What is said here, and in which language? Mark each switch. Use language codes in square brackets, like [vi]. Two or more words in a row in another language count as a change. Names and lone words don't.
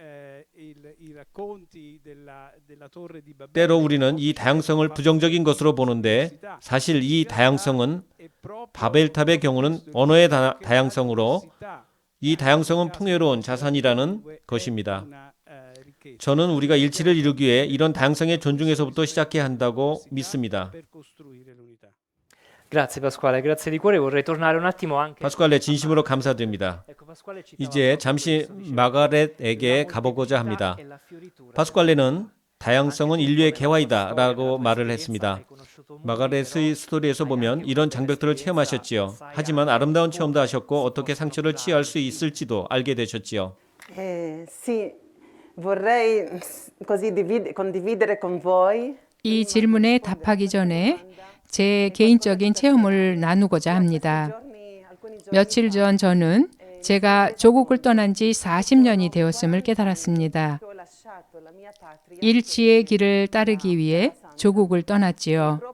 [ko] 때로 우리는 이 다양성을 부정적인 것으로 보는데 사실 이 다양성은 바벨탑의 경우는 언어의 다양성으로 이 다양성은 풍요로운 자산이라는 것입니다. 저는 우리가 일치를 이루기 위해 이런 다양성의 존중에서부터 시작해야 한다고 믿습니다. [it] Grazie Pasquale, grazie di cuore. Vorrei tornare un attimo anche. [ko] 파스칼레 진심으로 감사드립니다. 이제 잠시 마가렛에게 가보고자 합니다. 파스칼레는 다양성은 인류의 개화이다 라고 말을 했습니다. 마가렛의 스토리에서 보면 이런 장벽들을 체험하셨지요. 하지만 아름다운 체험도 하셨고 어떻게 상처를 치유할 수 있을지도 알게 되셨지요. [it] Sì, vorrei così condividere con voi. [ko] 이 질문에 답하기 전에 제 개인적인 체험을 나누고자 합니다. 며칠 전 저는 제가 조국을 떠난 지 40년이 되었음을 깨달았습니다. 일치의 길을 따르기 위해 조국을 떠났지요.